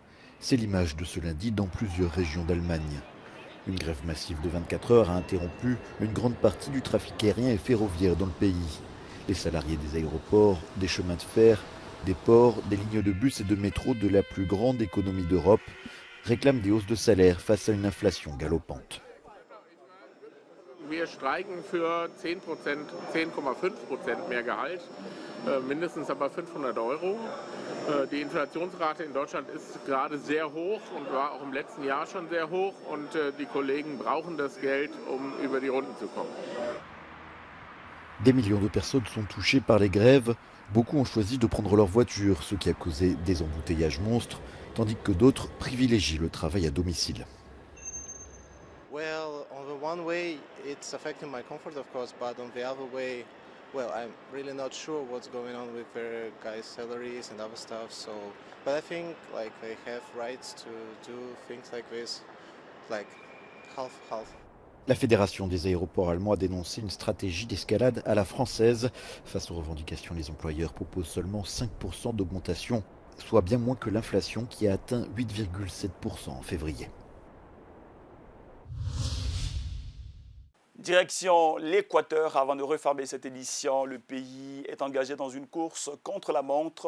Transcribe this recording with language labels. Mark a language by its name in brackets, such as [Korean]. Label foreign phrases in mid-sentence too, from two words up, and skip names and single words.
[French] C'est l'image de ce lundi dans plusieurs régions d'Allemagne. Une grève massive de 24 heures a interrompu une grande partie du trafic aérien et ferroviaire dans le pays. Les salariés des aéroports, des chemins de fer, des ports, des lignes de bus et de métro de la plus grande économie d'Europe réclament des hausses de salaire face à une inflation galopante. [German] Wir streiken für 10%, 10,5% mehr Gehalt, mindestens aber 500 €. Die Inflationsrate in Deutschland ist gerade sehr hoch und war auch im letzten Jahr schon sehr hoch. Und die Kollegen brauchen das Geld, um über die Runden zu kommen. [French] Des millions de personnes sont touchées par les grèves. Beaucoup ont choisi de prendre leur voiture, ce qui a causé des embouteillages monstres, tandis que d'autres privilégient le travail à domicile. [English] Well, on the one way, it's affecting my comfort, of course, but on the other way, well, I'm really not sure what's going on with their guys' salaries and other stuff. So, but I think like they have rights to do things like this, like half. [French] La Fédération des aéroports allemands a dénoncé une stratégie d'escalade à la française. Face aux revendications, les employeurs proposent seulement 5% d'augmentation, soit bien moins que l'inflation qui a atteint 8,7% en février. Direction l'Équateur, avant de refermer cette édition, le pays est engagé dans une course contre la montre.